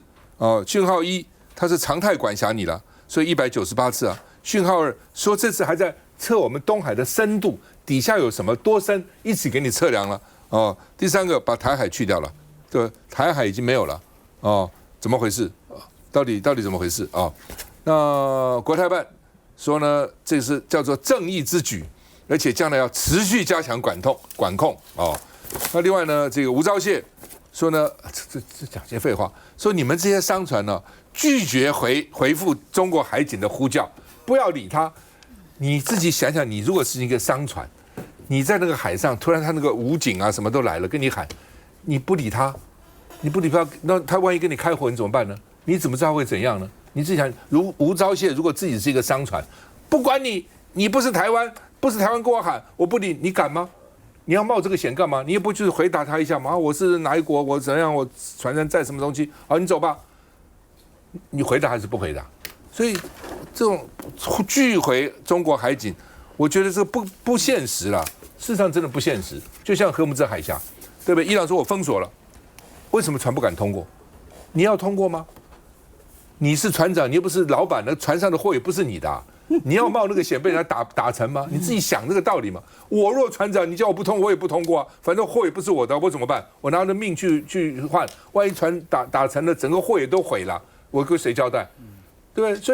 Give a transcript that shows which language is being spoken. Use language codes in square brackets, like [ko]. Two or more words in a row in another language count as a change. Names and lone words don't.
[zh] 訊號1，它是常態管轄你了，所以198次啊。訊號2說這次還在測我們東海的深度。底下有什麼多深，一起給你測量了第3個把台海去掉了，對，台海已經沒有了怎麼回事？到底怎麼回事啊？那國台辦說呢，這是叫做正義之舉，而且將來要持續加強管控那另外呢，這個吳釗燮說呢，這講些廢話，說你們這些商船呢，拒絕回復中國海警的呼叫，不要理他。你自己想想，你如果是一個商船。你在那個海上，突然他那個武警啊什麼都來了，跟你喊，你不理他，那他萬一跟你開火，你怎麼辦呢？你怎麼知道會怎樣呢？你自己想，如吳釗燮如果自己是一個商船，不管你不是台灣跟我喊，我不理你，敢嗎？你要冒這個險幹嘛？你也不去回答他一下嗎？我是哪一國？我怎樣？我船上載什麼東西？好，你走吧。你回答還是不回答？所以這種拒回中國海警，我覺得這個不現實啦。事實上真的不現實，就像荷姆茲海峽，對不對？伊朗說我封鎖了，為什麼船不敢通過？你要通過嗎？你是船長，你又不是老闆，那船上的貨也不是你的，你要冒那個險被人家打沉嗎？你自己想這個道理嘛。我若船長，你叫我不通，我也不通過啊，反正貨也不是我的，我怎麼辦？我拿着命去換，萬一船打沉了，整個貨也都毀了，我跟誰交代？對不對？